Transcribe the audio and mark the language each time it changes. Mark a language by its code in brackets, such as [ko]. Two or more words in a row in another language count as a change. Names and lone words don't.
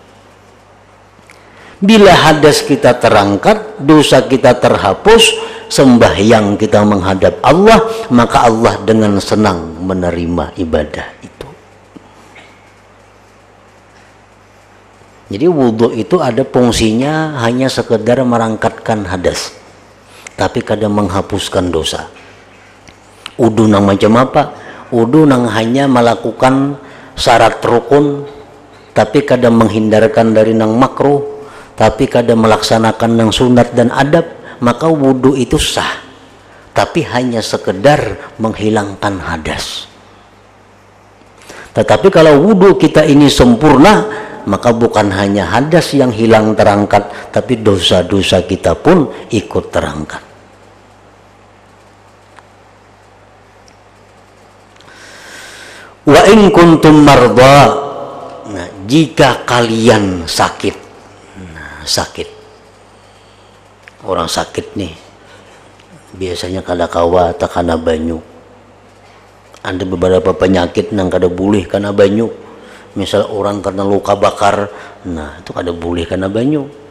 [id] Bila hadas kita terangkat, dosa kita terhapus, sembahyang kita menghadap Allah, maka Allah dengan senang menerima ibadah itu. Jadi wudu itu ada fungsinya hanya sekedar merangkatkan hadas, tapi kadang menghapuskan dosa. Wudu nang macam apa? Wudu nang hanya melakukan syarat rukun, tapi kadang menghindarkan dari nang makruh, tapi kadang melaksanakan nang sunat dan adab, maka wudu itu sah, tapi hanya sekedar menghilangkan hadas. Tetapi kalau wudu kita ini sempurna, maka bukan hanya hadas yang hilang terangkat, tapi dosa-dosa kita pun ikut terangkat. [ar] وإن كنتم مرضى, [bjn] nah, jika kalian sakit, sakit, orang sakit nih biasanya kada kawa atau karena banyu. Ada beberapa penyakit yang kada boleh karena banyu. Misal orang karena luka bakar, nah itu kada boleh karena banyu.